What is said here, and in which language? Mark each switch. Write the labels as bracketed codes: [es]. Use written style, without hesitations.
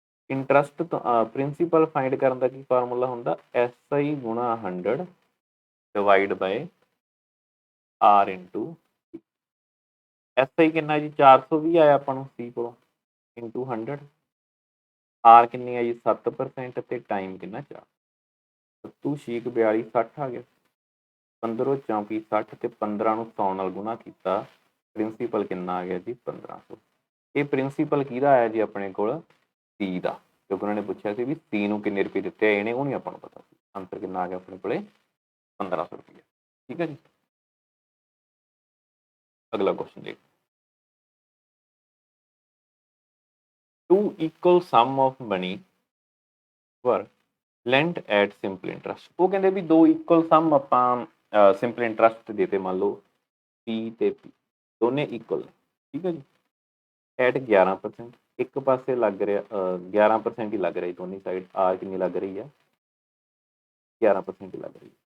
[pa] Interest principal find ਕਰਨ ਦਾ ਕੀ formula ਹੁੰਦਾ, SI ਗੁਣਾ 100 divide bye R into SI ਕਿੰਨਾ ਜੀ 420 ਆਇਆ ਆਪਾਂ ਨੂੰ ਸੀ ਕੋਲੋਂ, ਇੰਟੂ 100, R ਕਿੰਨੀ ਆ ਜੀ 7% ਤੇ ਟਾਈਮ ਕਿੰਨਾ 4, 7 ਛੀਕ 42 60 ਆ ਗਿਆ, 15 34 60 ਤੇ 15 ਨੂੰ 100 ਨਾਲ ਗੁਣਾ ਕੀਤਾ, ਪ੍ਰਿੰਸੀਪਲ ਕਿੰਨਾ ਆ ਗਿਆ ਜੀ 1500। ਇਹ ਪ੍ਰਿੰਸੀਪਲ ਕਿਹਦਾ ਆਇਆ ਜੀ ਆਪਣੇ ਕੋਲ, ਸੀ ਦਾ, ਕਿਉਂਕਿ ਉਹਨਾਂ ਨੇ ਪੁੱਛਿਆ ਸੀ ਵੀ ਸੀ ਨੂੰ ਕਿੰਨੇ ਰੁਪਏ ਦਿੱਤੇ ਇਹਨੇ, ਉਹ ਨਹੀਂ ਆਪਾਂ ਨੂੰ ਪਤਾ ਸੀ। ਆਂਸਰ ਕਿੰਨਾ ਆ ਗਿਆ ਆਪਣੇ ਕੋਲੇ 1500 ਰੁਪਏ, ਠੀਕ ਹੈ ਜੀ। ਅਗਲਾ ਕੁਐਸਚਨ ਦੇਖ, [en] two equal sum of money were lent at simple interest। [pa] ਉਹ ਕਹਿੰਦੇ ਵੀ ਦੋ ਇਕੁਅਲ ਸਮ ਆਪਾਂ ਸਿੰਪਲ ਇੰਟਰਸਟ ਦੇ ਤੇ, ਮੰਨ ਲਓ P ਤੇ P ਦੋਨੇ ਇਕੁਅਲ ਨੇ, ਠੀਕ ਹੈ ਜੀ, ਐਟ 11%, ਇੱਕ ਪਾਸੇ ਲੱਗ ਰਿਹਾ 11% ਹੀ ਲੱਗ ਰਿਹਾ ਜੀ ਦੋਨੀ ਸਾਈਡ, ਆਰ ਕਿੰਨੀ ਲੱਗ ਰਹੀ ਆ 11% ਹੀ ਲੱਗ ਰਹੀ ਹੈ।